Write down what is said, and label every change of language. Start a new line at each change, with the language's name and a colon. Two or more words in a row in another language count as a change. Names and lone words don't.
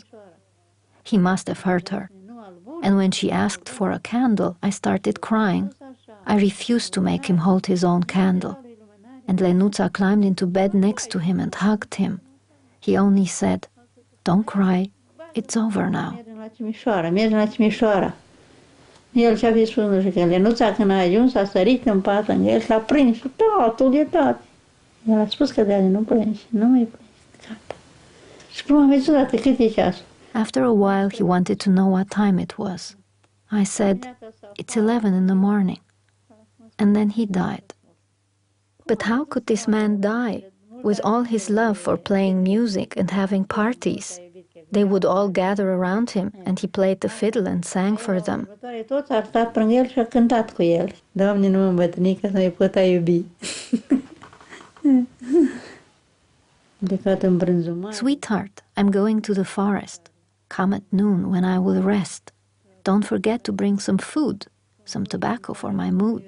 English: He must have hurt her. And when she asked for a candle, I started crying. I refused to make him hold his own candle. And Lenuța climbed into bed next to him and hugged him. He only said, "Don't cry. It's over now."
Romanian: Mergem la Timișoara. El ce-a fi spus, nu știu, că Lenuța când a ajuns a sărit în pat lângă el și l-a prins și totul e tot. El a spus că de-aia nu plângi, nu mai plângi, gata. Și cum am văzut atât, cât e ceasul?
English: After a while, he wanted to know what time it was. I said, "It's 11 in the morning." And then he died. But how could this man die? With all his love for playing music and having parties, they would all gather around him and he played the fiddle and sang for them.
Romanian: Toți ar stat lângă el și a cântat cu el. Doamne, nu mă îmbătrâni că să mai pot a iubi.
English: "Sweetheart, I'm going to the forest. Come at noon when I will rest. Don't forget to bring some food, some tobacco for my mood.